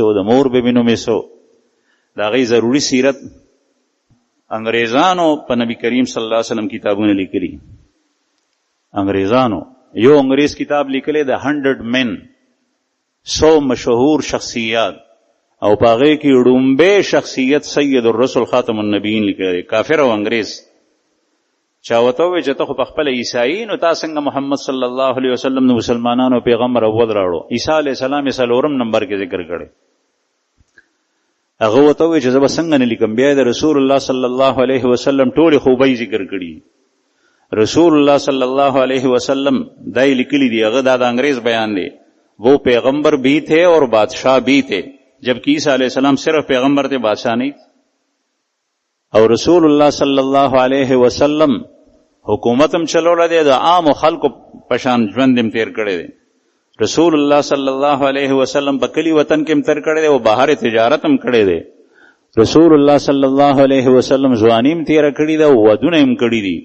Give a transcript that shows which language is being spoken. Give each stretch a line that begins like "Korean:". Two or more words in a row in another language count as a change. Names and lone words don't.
Pashto: د مور بیبي نوم سو دا غي ضروری سیرت انګریزانو په نبی کریم صلی الله علیه وسلم کتابونه لیکلي انګریزانو یو انګریز کتاب لیکلی د 100 men 100 مشهور شخصیات او پاغه کې ډومبه شخصیت سید الرسول خاتم النبیین لیکلی کافر او انګریز چا ورته وویل چې ته خو په خپله عیسایي نو تا څنګه محمد صلی الله علیه وسلم د مسلمانانو پیغمبر اول راوړو؟ عیسی علیه السلام یې 4 نمبر کې ذکر کړی. هغه ورته وویل چې زه به څنګه نه لیکم؟ بیا د رسول الله صلی الله علیه وسلم ټولې خوبۍ ذکر کړي. رسول الله صلی الله علیہ وسلم دای لکلی دی، هغه دا د انګریز بیان دی.
Urdu: وہ پیغمبر بھی تھے اور بادشاہ بھی تھے، جبکہ عیسیٰ علیہ السلام صرف پیغمبر تھے، بادشاہ نہیں.
Pashto: اور رسول اللہ صلی اللہ علیہ وسلم حکومتم چلوړه دی، د عام خلکو پشان ژوندم تیر کړی دی. رسول الله صلی الله علیه وسلم په کلی وطن کې تیر کړی دی او بهر تجارت هم کړی دی. رسول الله صلی الله علیه وسلم ځوانیم تیر کړی دی او ودونه هم کړی دي.